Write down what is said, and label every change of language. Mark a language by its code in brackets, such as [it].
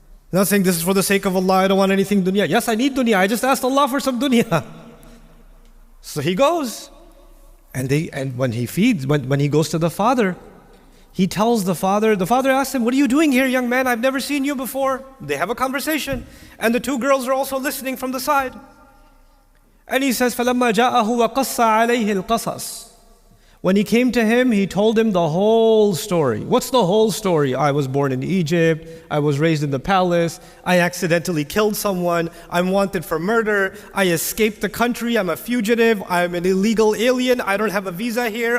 [en] He's not saying this is for the sake of Allah, I don't want anything dunya. Yes, I need dunya. I just asked Allah for some dunya. So he goes. And when he goes to the father, he tells the father asks him, what are you doing here, young man? I've never seen you before. They have a conversation. And the 2 girls are also listening from the side. And he says, [ar] فَلَمَّا جَاءَهُ وَقَصَّ عَلَيْهِ الْقَصَصِ. [en] When he came to him, he told him the whole story. What's the whole story? I was born in Egypt. I was raised in the palace. I accidentally killed someone. I'm wanted for murder. I escaped the country. I'm a fugitive. I'm an illegal alien. I don't have a visa here.